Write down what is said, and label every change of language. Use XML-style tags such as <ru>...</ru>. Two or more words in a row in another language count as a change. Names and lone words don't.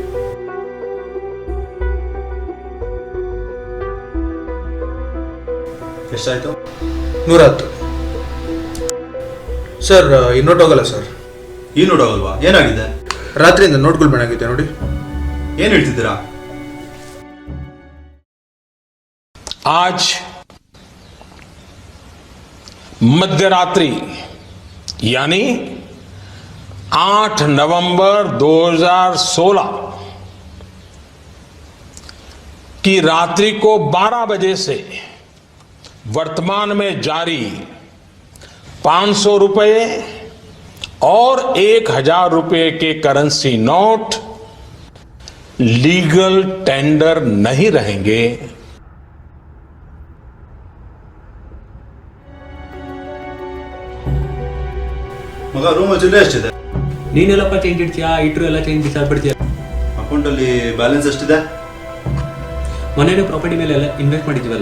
<kn>ಎಷ್ಟಾಯ್ತು? 110 ಸರ್. ಈ ನೋಟ್ ಹೋಗಲ್ಲ ಸರ್. ಈ ನೋಟ್ ಹೋಗಲ್ವಾ? ಏನಾಗಿದೆ? ರಾತ್ರಿಯಿಂದ ನೋಟ್ಗಳು ಬೇಡಾಗಿದೆ ನೋಡಿ. ಏನು ಹೇಳ್ತಿದ್ದೀರಾ?</kn> <hi>आज मध्यरात्रि यानी 8 नवंबर 2016 की रात्रि को 12 बजे से वर्तमान में जारी 500 रुपये और 1000 रुपये के करेंसी नोट</hi> <en>legal tender</en> <hi>नहीं रहेंगे।</hi> <kn>ಮಗ, ರೂಮಲ್ಲಿ ಚಿಲ್ಲರೆ ಎಷ್ಟಿದೆ? ನೀನೆಲ್ಲಪ್ಪ ಚೇಂಜ್ ಇಡ್ತೀಯಾ? ಇಟ್ರು ಎಲ್ಲ ಚೇಂಜ್ ಬಿಸಾಡ್ಬಿಡ್ತೀಯಾ? ಅಕೌಂಟಲ್ಲಿ ಬ್ಯಾಲೆನ್ಸ್ ಎಷ್ಟಿದೆ? ಮನೇಲಿ ಪ್ರಾಪರ್ಟಿ ಮೇಲೆ ಎಲ್ಲ ಇನ್ವೆಸ್ಟ್ ಮಾಡಿದ್ವಲ್ಲ.</kn>